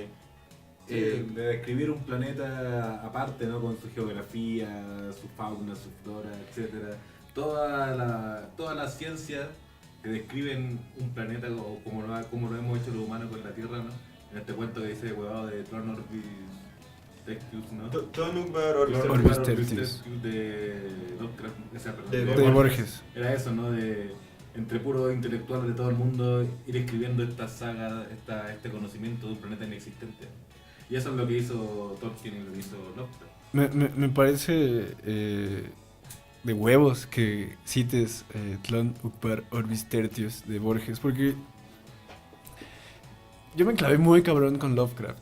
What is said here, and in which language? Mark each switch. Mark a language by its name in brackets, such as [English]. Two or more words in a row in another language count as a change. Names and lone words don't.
[Spanish] de describir un planeta aparte, ¿no? Con su geografía, su fauna, su flora, etcétera. Toda la ciencia que describen un planeta como lo hemos hecho los humanos con la Tierra, ¿no? En este cuento que dice huevado de Tlön Orbis Tertius, ¿no? Tlön Uqbar Orbis Tertius de Lovecraft, De Borges. Era eso, ¿no? Entre puros intelectuales de todo el mundo ir escribiendo esta saga, este conocimiento de un planeta inexistente. Y eso es lo que hizo Tolkien y lo que hizo Lovecraft. Me parece de huevos que cites Tlön Uqbar Orbis Tertius de Borges, porque yo me clavé muy cabrón con Lovecraft.